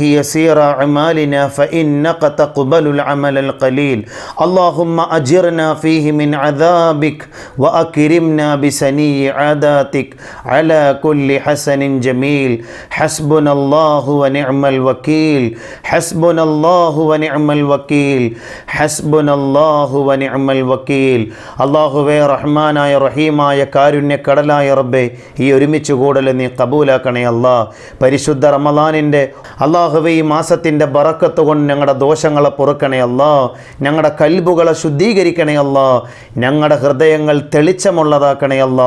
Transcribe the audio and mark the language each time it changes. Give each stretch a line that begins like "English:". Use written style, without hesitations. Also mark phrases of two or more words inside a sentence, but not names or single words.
Arabic: يسير أعمالنا فإنك تقبل العمل القليل اللهم أجرنا فيه من عذابك وأكرمنا بسني عاداتك على كل حسن جميل حسبنا الله ونعم الوكيل حسبنا الله ونعم الوكيل حسبنا الله ونعم الوكيل
Malayalam: അല്ലാഹുവേ റഹ്മാനായ റഹീമായ കാരുണ്യക്കടലായ റബ്ബേ ഈ ഒരുമിച്ച് കൂടൽ നീ കബൂലാക്കണേ അല്ലാ. പരിശുദ്ധ റമളാനിൻ്റെ അല്ലാഹുവേ ഈ മാസത്തിൻ്റെ ബറക്കത്ത് കൊണ്ട് ഞങ്ങളുടെ ദോഷങ്ങളെ പൊറുക്കണേ അല്ലാ. ഞങ്ങളുടെ കൽബുകളെ ശുദ്ധീകരിക്കണേ അല്ലാ. ഞങ്ങളുടെ ഹൃദയങ്ങൾ തെളിച്ചമുള്ളതാക്കണേ അല്ലാ.